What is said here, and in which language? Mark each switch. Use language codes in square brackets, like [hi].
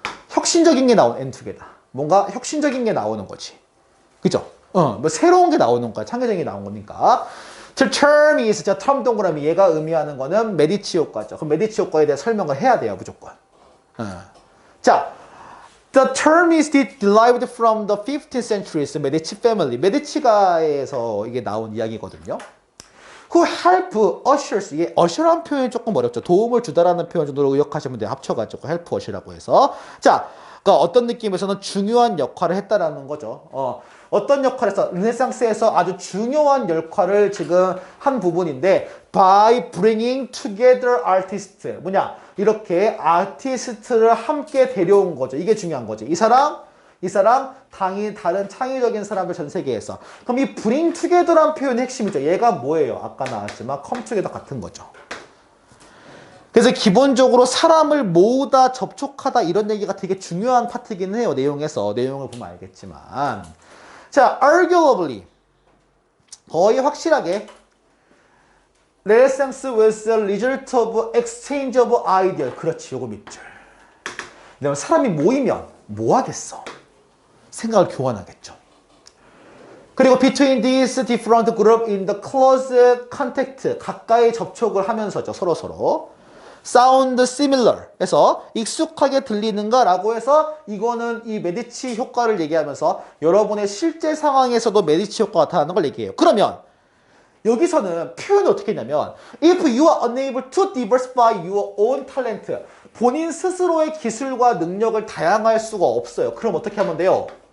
[ko] 혁신적인 게 나오는 엔투게다. 뭔가 혁신적인 게 나오는 거지. 그죠? 뭐 새로운 게 나오는 거야. 창의적인 게 나온 거니까. [en] The term is, [ko] 자, term 동그라미 얘가 의미하는 거는 메디치 효과죠. 그럼 메디치 효과에 대해 설명을 해야 돼요, 무조건. 자, [en] the term is derived from the 15th century's 메디치 family. [ko] 메디치가에서 이게 나온 이야기거든요. [en] Who help ushers. [ko] 이게 usher라는 표현이 조금 어렵죠. 도움을 주다라는 표현 정도로 의역하시면 돼요. 합쳐가지고 help usher라고 해서. 자, 그러니까 어떤 느낌에서는 중요한 역할을 했다라는 거죠. 어떤 역할에서 르네상스에서 아주 중요한 역할을 지금 한 부분인데 [en] by bringing together artists. [ko] 뭐냐? 이렇게 아티스트를 함께 데려온 거죠. 이게 중요한 거지. 이 사람, 당이 다른 창의적인 사람들 전 세계에서. 그럼 이 bring together란 표현의 핵심이죠. 얘가 뭐예요? 아까 나왔지만 come together 같은 거죠. 그래서 기본적으로 사람을 모으다, 접촉하다 이런 얘기가 되게 중요한 파트이긴 해요. 내용에서. 내용을 보면 알겠지만. 자, arguably. 거의 확실하게 [en] Renaissance was the result of exchange of ideas. [ko] 그렇지, 요거 밑줄. 왜냐면 사람이 모이면 뭐 하겠어? 생각을 교환하겠죠. 그리고 [en] between these different groups in the close contact, [ko] 가까이 접촉을 하면서죠, 서로. sound similar 해서 익숙하게 들리는가라고 해서 이거는 이 메디치 효과를 얘기하면서 여러분의 실제 상황에서도 메디치 효과가 나타나는 걸 얘기해요. 그러면 여기서는 표현이 어떻게 했냐면 [en] if you are unable to diversify your own talent, [ko] 본인 스스로의 기술과 능력을 다양할 수가 없어요. 그럼 어떻게 하면 돼요?